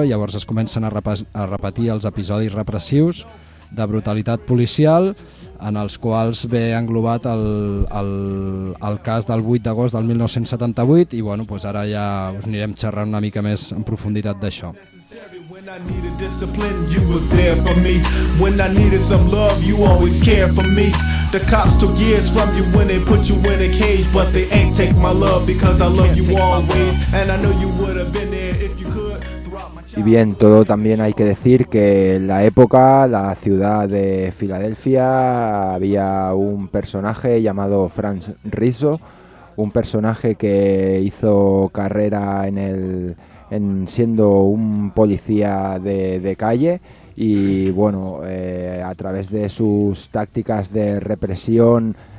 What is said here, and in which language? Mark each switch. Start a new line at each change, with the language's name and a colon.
Catalan: Llavors es comencen a repetir els episodis repressius de brutalitat policial, en els quals ve englobat el cas del 8 d'agost del 1978, i bueno, pues ara ja us anirem xerrant una mica més en profunditat d'això.
English: When I needed discipline, you was there for me. When I needed some love, you always cared for me. The cops took years from you when they put you in a cage, but they ain't take my love because I love you always. And I know you would have been there if you could.
Spanish: Y bien, todo también hay que decir que en la época, la ciudad de Filadelfia, había un personaje llamado Franz Rizzo, un personaje que hizo carrera en siendo un policía de calle, y bueno, a través de sus tácticas de represión